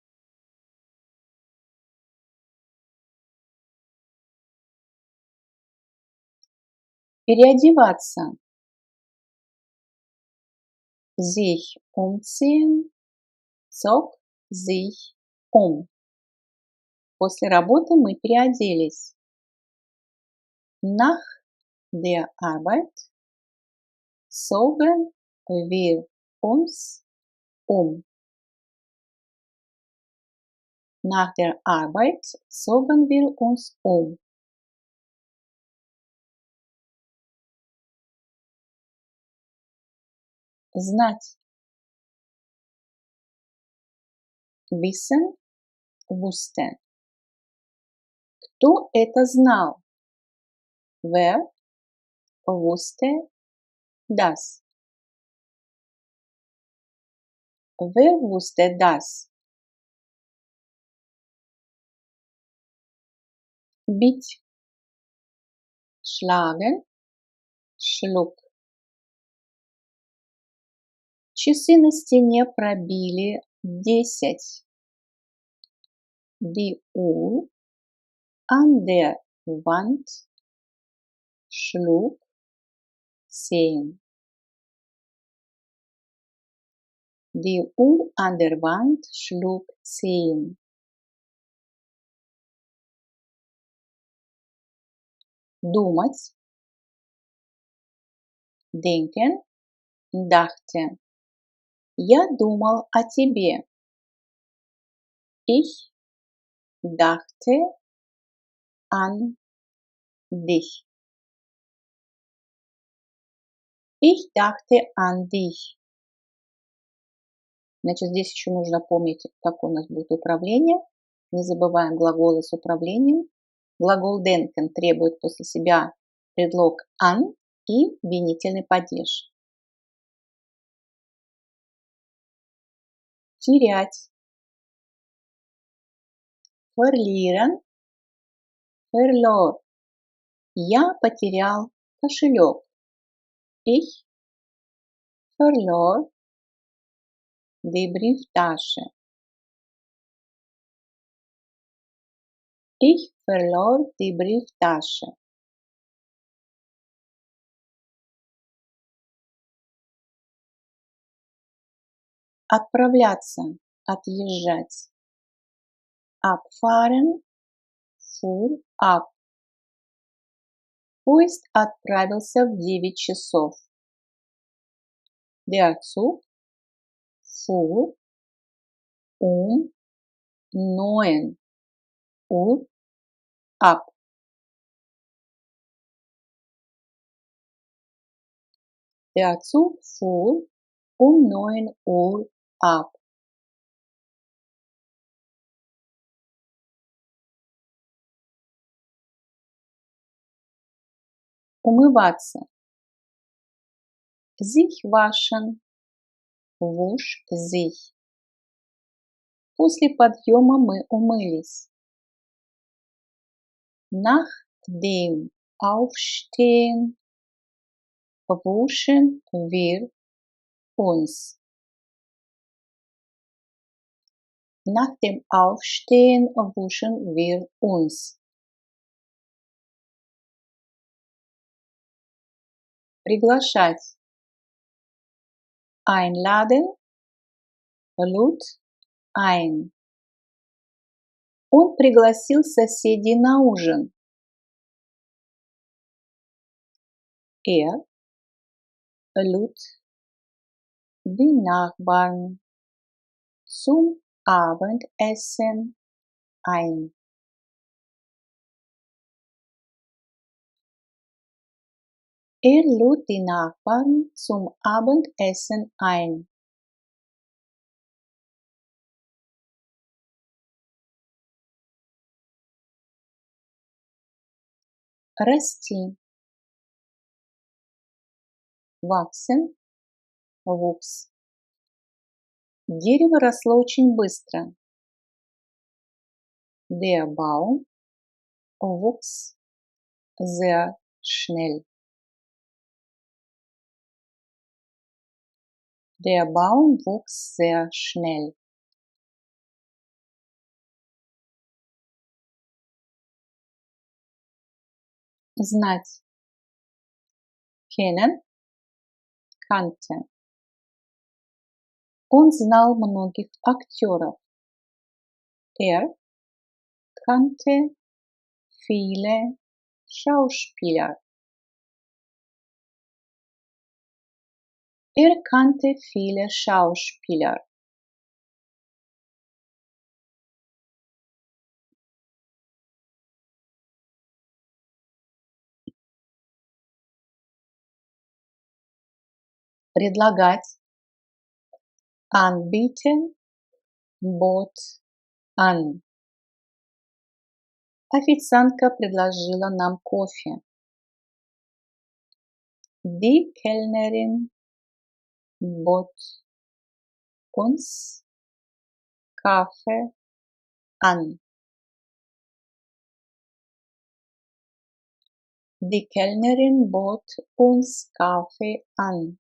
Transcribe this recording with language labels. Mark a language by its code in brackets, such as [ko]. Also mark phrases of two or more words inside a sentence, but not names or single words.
[ru] Переодеваться. [de] Sich umziehen, zog sich um. [ru] После работы мы переоделись. [de] Nach der Arbeit zogen wir uns um. Nach der Arbeit zogen wir uns um. [ru] Знать. [de] Wissen, wusste. [ru] Кто это знал? [de] Wer wusste das? Wer wusste das? [ru] Бить. [de] Schlagen, schlug. [ru] Часы на стене пробили 10. [de] Die Uhr an der Wand schlug 10. Die Uhr an der Wand schlug 10. [ru] Думать. [de] Denken, dachte. [ru] Я думал о тебе. [de] Ich dachte an dich. Ich dachte an dich. [ru] Значит, здесь еще нужно помнить, какое у нас будет управление. Не забываем глаголы с управлением. Глагол denken требует после себя предлог an и винительный падеж. Терять. [de] Verlieren. Verlor. [ru] Я потерял кошелек. [de] Ich verlor die Brieftasche. Ich verlor die Brieftasche. [ru] Отправляться, отъезжать. [de] Abfahren, fuhr ab. [ru] Поезд отправился в 9 часов. [de] Der Zug fuhr 9 Uhr ab. Der Zug fuhr 9 Uhr ab. [ru] Умываться. [de] Sich waschen. Wusch sich. [ru] После подъема мы умылись. [de] Nach dem Aufstehen wuschen wir uns. Nach dem Aufstehen wuschen wir uns. [ru] Приглашать. [de] Einladen. Lud ein. [ru] Он пригласил соседей на ужин. [de] Er lud die Nachbarn zum Abendessen ein. Er lud die Nachbarn zum Abendessen ein. [ru] Расти. [de] Wachsen. Wuchs. [ru] Дерево росло очень быстро. [de] Der Baum wuchs sehr schnell. Der Baum wuchs sehr schnell. [ru] Знать. [de] Kennen. Kannte. [ru] Он знал многих актеров. [de] Er kannte viele Schauspieler. Er kannte viele Schauspieler. [ru] Предлагать. [de] Anbieten. Bot an. [ru] Официантка предложила нам кофе. [de] Die Kellnerin bot uns Kaffee an. Die Kellnerin bot uns Kaffee an.